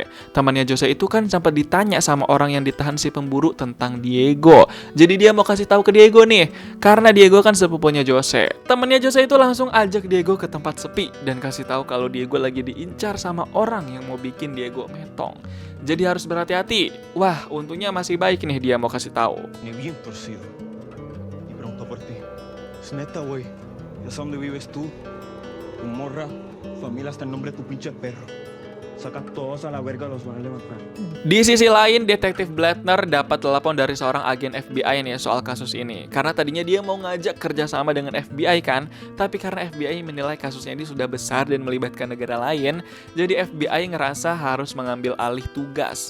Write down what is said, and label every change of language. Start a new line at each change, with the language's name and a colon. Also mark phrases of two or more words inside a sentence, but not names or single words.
Indonesian: Temannya Jose itu kan sempat ditanya sama orang yang ditahan si pemburu tentang Diego. Jadi dia mau kasih tahu ke Diego nih, karena Diego kan sepupunya Jose. Temannya Jose itu langsung ajak Diego ke tempat sepi dan kasih tahu kalau Diego lagi diincar sama orang yang mau bikin Diego metong. Jadi harus berhati-hati. Wah, untungnya masih baik nih dia mau kasih tahu.
Spanish: Ni bien torcido. Y pregunto por ti. Es neta, güey. Ya sé dónde vives tú. Tu morra, familia hasta el nombre de tu pinche perro. Saca todos a la verga, los van a levantar.
Indonesian: Di sisi lain, Detektif Blattner dapat telepon dari seorang agen FBI nih soal kasus ini. Karena tadinya dia mau ngajak kerjasama dengan FBI kan, tapi karena FBI menilai kasusnya ini sudah besar dan melibatkan negara lain, jadi FBI ngerasa harus mengambil alih tugas.